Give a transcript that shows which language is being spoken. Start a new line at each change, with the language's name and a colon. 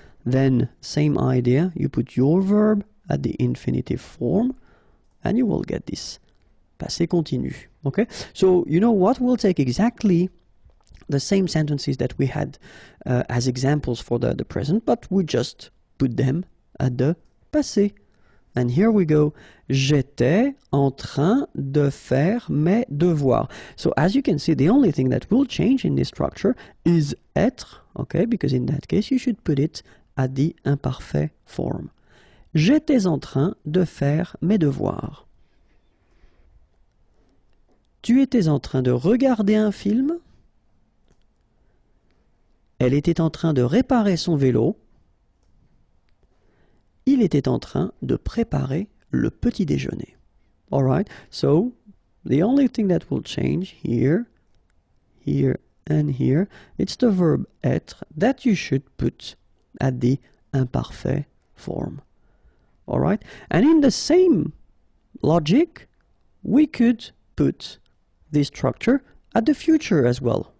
English: Then, same idea, you put your verb at the infinitive form, and you will get this passé continu. Okay, so you know what? We'll take exactly the same sentences that we had as examples for the present, but we just put them at the passé. And here we go.
French: J'étais en train de faire mes devoirs.
English: So as you can see, the only thing that will change in this structure is être, okay, because in that case you should put it at the imparfait form.
French: J'étais en train de faire mes devoirs. Tu étais en train de regarder un film. Elle était en train de réparer son vélo. Il était en train de préparer le petit déjeuner.
English: All right, so the only thing that will change here, here, and here, it's the verb être that you should put at the imparfait form. All right, and in the same logic, we could put this structure at the future as well.